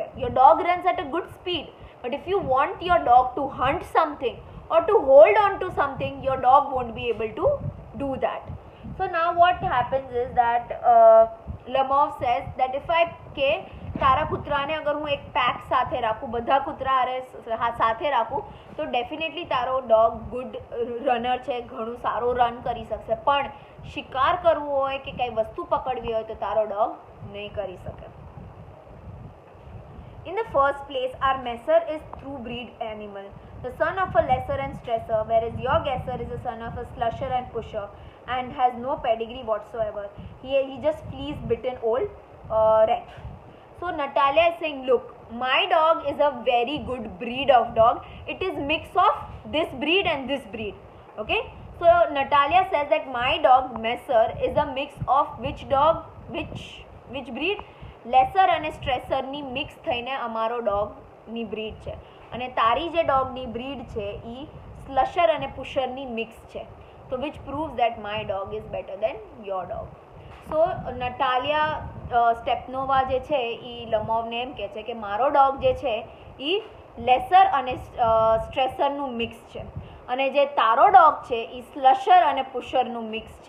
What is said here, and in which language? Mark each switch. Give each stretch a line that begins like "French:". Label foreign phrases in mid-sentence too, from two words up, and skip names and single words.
English: your dog runs at a good speed, but if you want your dog to hunt something or to hold on to something, your dog won't be able to do that. So now what happens is that લમોવ says that if I
Gujarati: કે તારા કૂતરાને અગર હું એક પેક સાથે રાખું, બધા કૂતરા સાથે રાખું તો ડેફિનેટલી તારો ડોગ
English: good runner
Gujarati: છે, ઘણું સારું રન કરી શકશે. પણ શિકાર કરવો હોય કે કંઈ વસ્તુ પકડવી હોય તો તારો ડોગ નહીં કરી શકે.
English: In the first place, our messer is true breed animal, the son of a lesser and stresser, whereas your guesser is the son of a slusher and pusher and has no pedigree whatsoever. He just fleas bitten old wreck. So Natalia is saying, look, my dog is a very good breed of dog. It is mix of this breed and this breed. Okay. So Natalia says that my dog Messer is a mix of which dog, which breed?
Gujarati: લેસર અને સ્ટ્રેસરની મિક્સ થઈને અમારો
English: dog breed
Gujarati: છે. અને તારી જે
English: dog breed
Gujarati: છે એ સ્લશર અને પુશરની મિક્સ છે.
English: to which proves that my dog is better than your dog.
Gujarati: સો નટાલિયા સ્ટેપનોવા જે છે એ લમોવને એમ કહે છે કે મારો ડોગ જે છે એ લેસર અને સ્ટ્રેસરનું મિક્સ છે અને જે તારો ડોગ છે એ સ્લશર અને પુશરનું મિક્સ છે.